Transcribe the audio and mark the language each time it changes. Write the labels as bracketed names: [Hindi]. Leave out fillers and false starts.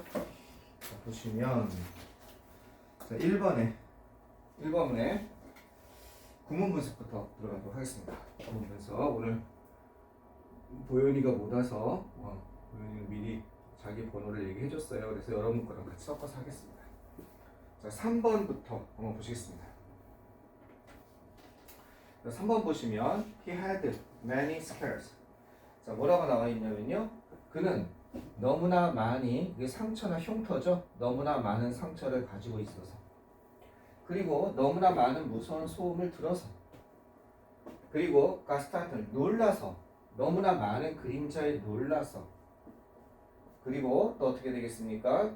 [Korean] 자, 보시면 자, 1번에 구문 분석부터 들어가도록 하겠습니다. 구문 분석. 오늘 보현이가 못 와서 보현이는 미리 자기 번호를 얘기해줬어요. 그래서 여러분 거랑 같이 섞어서 하겠습니다. 자, 3번부터 한번 보시겠습니다. 자, 3번 보시면 [English] He had many scars. [Korean] 자, 뭐라고 나와 있냐면요. 그는 너무나 많이, 이게 상처나 흉터죠. 너무나 많은 상처를 가지고 있어서, 그리고 너무나 많은 무서운 소음을 들어서, 그리고 가스타트를 놀라서, 너무나 많은 그림자에 놀라서, 그리고 또 어떻게 되겠습니까?